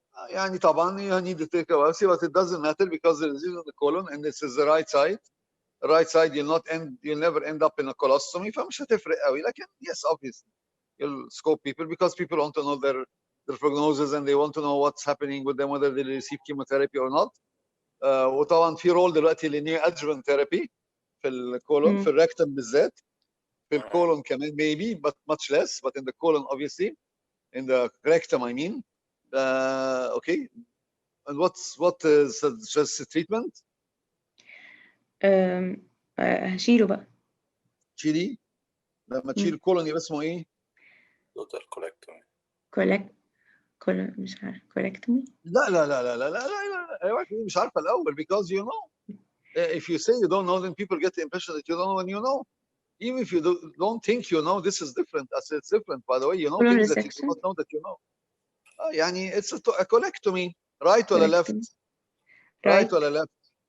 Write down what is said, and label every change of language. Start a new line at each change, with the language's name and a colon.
Arabic: يعني طبعا
English: you need to take a biopsy, but it doesn't matter because the disease on the colon and this is the right side. The right side you'll never end up in a colostomy.
Arabic: فمش هتفرق قوي. لكن
English: yes, obviously you'll scope people because people want to know their prognosis and they want to know what's happening with them, whether they receive chemotherapy or not.
Arabic: وطبعا في رول دلوقتي لنيو adjuvant therapy في الكولون في الريكتم بالذات. في الكولون كمان
English: maybe but much less, but in the colon obviously, in the rectum I mean. Okay, and what is suggested treatment?
Arabic: هشيله بقى. تشيلي لما تشيل الكولون يبقى اسمه ايه؟
English: total colectomy.
Arabic: مش عارف colectomy. لا مش عارفه الاول
English: because you know if you say you don't know then people get the impression that you don't know when you know. Even if you don't think you know, this is different. As it's different, by the way, you know things that you do not know that you know.
Arabic: يعني
English: it's a colectomy, right
Arabic: ولا
English: left? Right ولا left?